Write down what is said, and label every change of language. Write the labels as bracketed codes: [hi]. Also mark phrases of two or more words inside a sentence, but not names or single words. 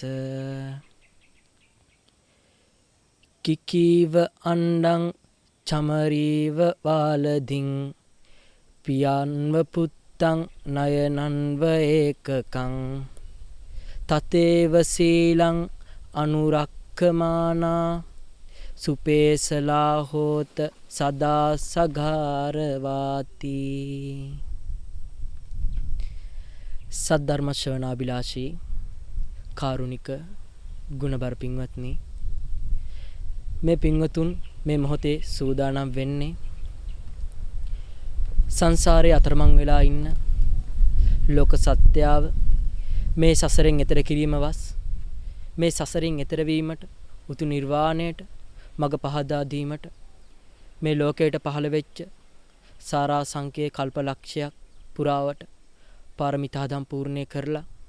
[pi] කිකීව අණ්ඩං චමරීව වාලදින් පියන්ව පුත්තං නයනන්ව ඒකකං තතේව සීලං අනුරක්කමානා සුපේසලා හෝත සදා සගාරවාති. [si] සද්ධර්ම ශ්‍රවණාබිලාෂී කාරුණික ගුණබර පින්වත්නි, මේ පින්වතුන් මේ මොහොතේ සූදානම් වෙන්නේ සංසාරේ අතරමං වෙලා ඉන්න ලෝක සත්‍යාව මේ සසරෙන් එතර කිරීම වස් මේ සසරින් එතර වීමට උතු නිර්වාණයට මඟ පහදා දීමට මේ ලෝකයට පහළ වෙච්ච සාරා සංකේ කල්පලක්ෂයක් පුරාවට පාරමිතා දම් පූර්ණේ කරලා